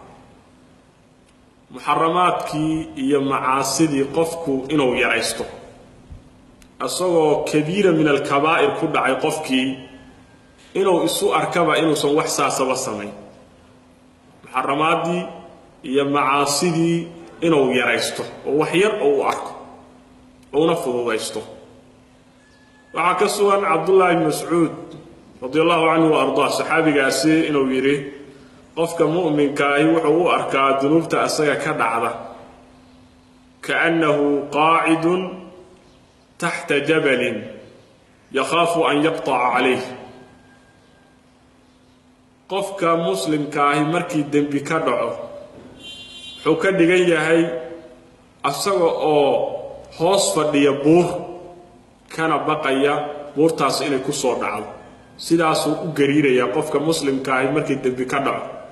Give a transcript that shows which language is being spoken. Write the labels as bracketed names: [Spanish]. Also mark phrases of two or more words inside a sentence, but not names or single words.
[Somali] muharramaadkii iyo macaasidii qofku inuu yaraysto asagoo [Arabic] كبيرة من الكبائر [Somali] ku dhacay qofkii inuu isu arkaba inuusan wax saasaba samayn muharramaadii iyo macaasidii inuu yaraysto oo wax yar oo u arko oo na fududaysto waxa ka sugan Abdullah ibn Mas'ud [Arabic] رضي الله عنه [Somali] wa ardaa saxaabigaasi inuu yiri qofka mu'minka ah wuxuu u arkaa dunuubta asaga ka dhacda [Arabic] كأنه قاعد تحت جبل يخاف أن يقع عليه [Somali] qofka muslimka ah markii dambi ka dhaco wuxuu ka dhigan yahay asaga oo hoos fadhiya buur kana baqaya buurtaas inay ku soo dhacdo sidaas uu gariiraya qofka muslimka ah markii dambi ka dhaco